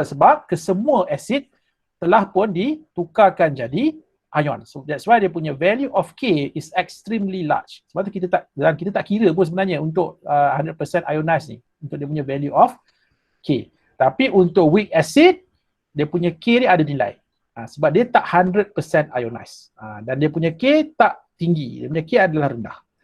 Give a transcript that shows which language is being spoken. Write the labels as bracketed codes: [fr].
[ms] Sebab kesemua asid telah pun ditukarkan jadi ion. [en] So that's why [ms] dia punya [en] value of K is extremely large. [ms] Sebab tu kita tak kira pun sebenarnya untuk 100% ionized ni. Untuk dia punya [en] value of K. [ms] Tapi untuk weak acid, dia punya K ni ada nilai. Sebab dia tak 100% ionized. Dan dia punya K tak tinggi. Dia punya K adalah rendah.